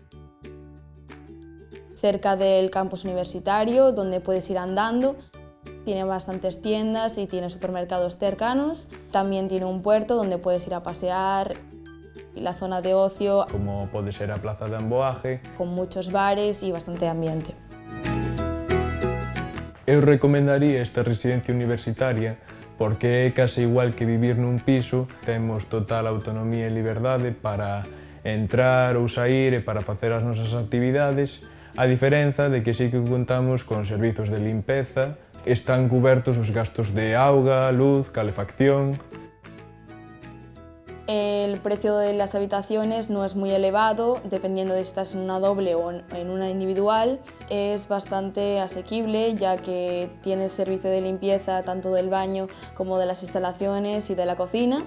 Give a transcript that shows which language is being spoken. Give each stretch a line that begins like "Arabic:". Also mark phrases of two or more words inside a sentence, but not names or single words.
Spanish: Cerca del campus universitario, donde puedes ir andando. Tiene bastantes tiendas y tiene supermercados cercanos. También tiene un puerto donde puedes ir a pasear. Y la zona de ocio,
Galician: Como pode ser a Plaza de Amboaje.
Spanish: con muchos bares y bastante ambiente.
Galician: Eu recomendaría esta residencia universitaria porque é case igual que vivir nun piso. Temos total autonomía e liberdade para entrar ou sair e para facer as nosas actividades, a diferenza de que sí que contamos con servizos de limpeza. Están cubertos os gastos de auga, luz, calefacción.
Spanish: El precio de las habitaciones no es muy elevado, dependiendo de si estás en una doble o en una individual. Es bastante asequible, ya que tiene servicio de limpieza tanto del baño como de las instalaciones y de la cocina.